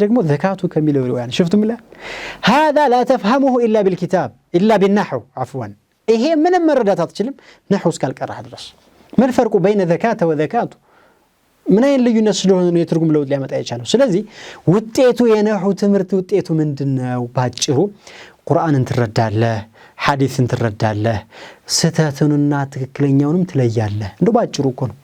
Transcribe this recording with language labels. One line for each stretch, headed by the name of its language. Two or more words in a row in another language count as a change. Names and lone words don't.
Amharic: ደግሞ ዘካቱ ከሚለው ሪዋያ ሽፍቱም ላ
Arabic: هذا لا تفهمه الا بالكتاب الا بالنحو عفوا
Amharic: ይሄ ምንም መረዳት አትችልም ነህው እስካልቀራህ ድረስ ምን
Arabic: الفرق بين زكاةَ وزكاةُ
Amharic: ምን አይነት ልዩነት ስለሆነ ነው የትርጉም ለውጥ ሊያመጣ የቻለው ስለዚህ ውጤቱ የነህው ትምህርት ውጤቱ ምንድነው ባጭሩ ቁርአንን ትረዳለህ ሐዲስን ትረዳለህ ስተቱንና ትክክለኛውንም ትለያለህ እንደው ባጭሩ እኮ ነው